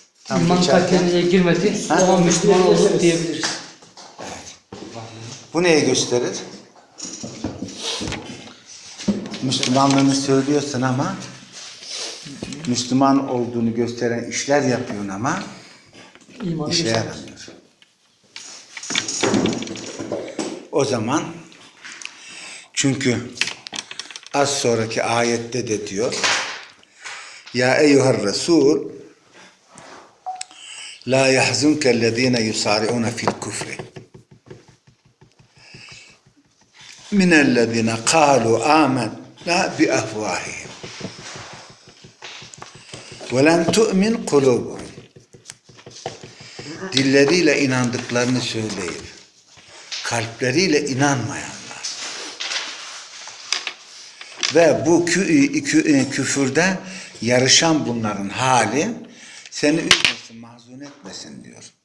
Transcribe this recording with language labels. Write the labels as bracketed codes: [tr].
[tr] İman kalbinize girmedi, ha? O Müslüman olduk diyebiliriz. Evet. Bu neyi gösterir? Müslümanlığını söylüyorsun ama Müslüman olduğunu gösteren işler yapıyorsun ama İman işe yaramıyor. O zaman çünkü az sonraki ayette de diyor ya eyyuhar Resul [ar] لَا يَحْزُنْكَ الَّذ۪ينَ يُسَارِعُونَ فِي الْكُفْرِ مِنَ الَّذ۪ينَ قَالُوا آمَنَّا بِأَفْوَاهِهِمْ وَلَمْ تُؤْمِنْ قُلُوبُهُمْ [tr] dilleriyle inandıklarını söyleyip kalpleriyle inanmayanlar. Ve bu küfürde yarışan bunların hali seni üzmesin, mahzun etmesin diyor.